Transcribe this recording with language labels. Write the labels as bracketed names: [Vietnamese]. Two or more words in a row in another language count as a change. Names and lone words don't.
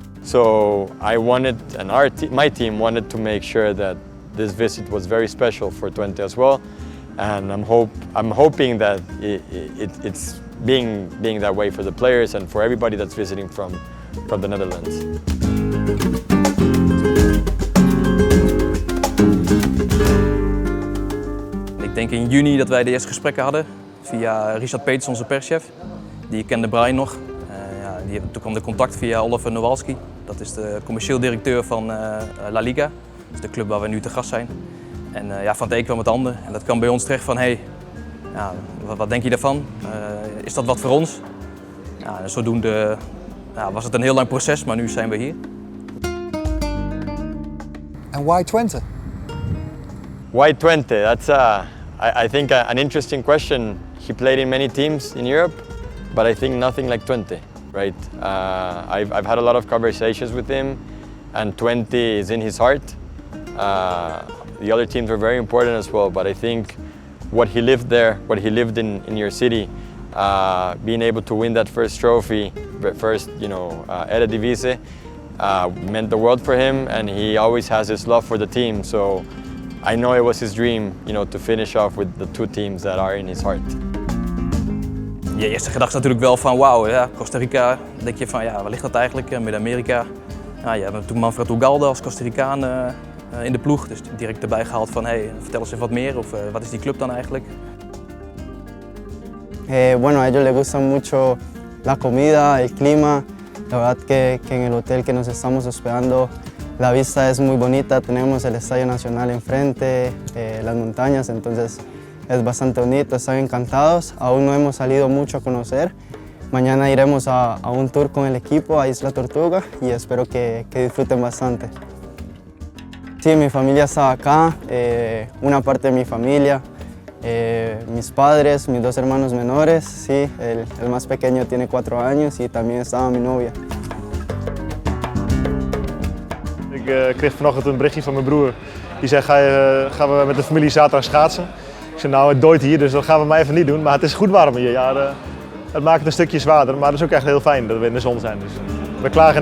[English] So I wanted, and my team wanted to make sure that this visit was very special for Twente as well. And I'm hoping that it's being that way for the players and for everybody that's visiting from the Netherlands. [Dutch] Ik denk in juni dat wij de eerste gesprekken hadden via Richard Peters, onze perschef. Die kende Brian nog. Toen kwam de contact via Oliver Nowalski. Dat is de commercieel directeur van La Liga. Dat is de club waar we nu te gast zijn. En van het een kwam het ander. En dat kwam bij ons terecht van, hey, wat denk je daarvan? Is dat wat voor ons? Ja, en zodoende was het een heel lang proces, maar nu zijn we hier. [English] And why Twente? Why Twente? That's I think an interesting question. He played in many teams in Europe, but I think nothing like Twente, right? I've had a lot of conversations with him, and Twente is in his heart. The other teams were very important as well, but I think what he lived there, what he lived in your city, being able to win that first trophy, first, Eredivisie, meant the world for him, and he always has his love for the team. So I know it was his dream, to finish off with the two teams that are in his heart. [Dutch] Je eerste gedachte is natuurlijk wel van wauw, ja, Costa Rica. Dan denk je van ja, waar ligt dat eigenlijk? Midden-Amerika. Ja, je hebt toen 𝗓𝒂𝒂𝒏 als Costa Ricaan in de ploeg, dus direct erbij gehaald van hey, vertel eens even wat meer, of wat is die club dan eigenlijk? [Spanish] Bueno, a ellos les gusta mucho la comida, el clima. La verdad que en el hotel que nos estamos hospedando la vista es muy bonita. Tenemos el Estadio Nacional enfrente, las montañas, entonces es bastante bonito. Están encantados. Aún no hemos salido mucho a conocer. Mañana iremos a un tour con el equipo a Isla Tortuga y espero que disfruten bastante. Sí, mi familia está acá, una parte de mi familia. Mis padres, mis dos hermanos menores, sí, el más pequeño tiene 4 años y también estaba mi novia. [Dutch] Ik kreeg vanochtend een berichtje van mijn broer. Die zei, gaan we met de familie zaterdag schaatsen? Ik zei, nou het dooit hier, dus dat gaan we maar even niet doen. Maar het is goed warm hier. Ja, het maakt het een stukje zwaarder, maar het is ook echt heel fijn dat we in de zon zijn.